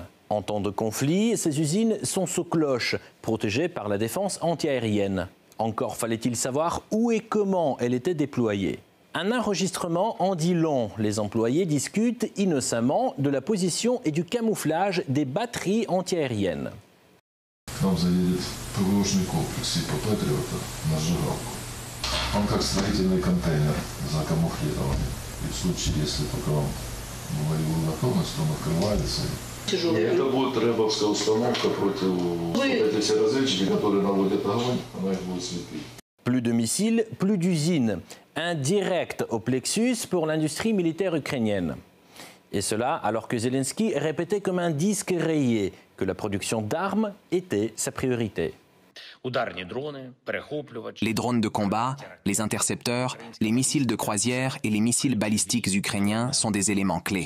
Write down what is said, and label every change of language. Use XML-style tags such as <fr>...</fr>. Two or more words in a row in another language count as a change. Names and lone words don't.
<fr>En temps de conflit, ces usines sont sous cloche, protégées par la défense antiaérienne. Encore fallait-il savoir où et comment elle était déployée. Un enregistrement en dit long. Les employés discutent innocemment de la position et du camouflage des batteries antiaériennes.</fr> <ru>Нам заедет ПВОшный комплекс типа Патриота на сжигалку. Он как строительный контейнер закамуфлированный. И в случае, если только вам боевую готовность, он открывается. И это будет рэбовская установка против эти все разведчики, которые наводят огонь, она их будет слепить.</ru> <fr>Plus de missiles, plus d'usines. Un direct au plexus pour l'industrie militaire ukrainienne. Et cela alors que Zelensky répétait comme un disque rayé que la production d'armes était sa priorité. Les drones de combat, les intercepteurs, les missiles de croisière et les missiles balistiques ukrainiens sont des éléments clés.</fr>